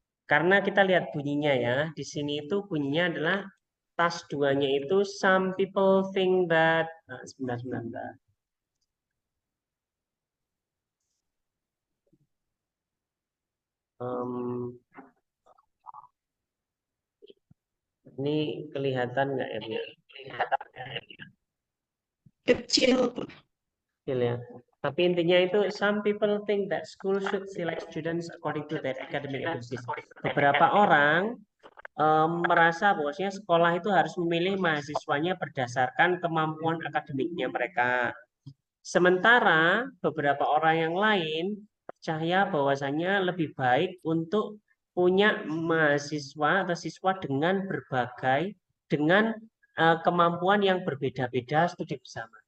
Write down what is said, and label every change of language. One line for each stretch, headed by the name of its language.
Indonesian: Karena kita lihat bunyinya ya, di sini itu bunyinya adalah tas duanya itu
English: some people think that,
Indonesian: sebentar, sebentar, sebentar. Em, ini kelihatan nggak ya, Bu ya? Kecil. Kecil ya. Tapi intinya itu
English: some people think that school should select students according to their academic abilities.
Indonesian: Beberapa orang merasa bahwasanya sekolah itu harus memilih mahasiswanya berdasarkan kemampuan akademiknya mereka. Sementara beberapa orang yang lain percaya bahwasanya lebih baik untuk punya mahasiswa atau siswa dengan dengan kemampuan yang berbeda-beda studi bersama.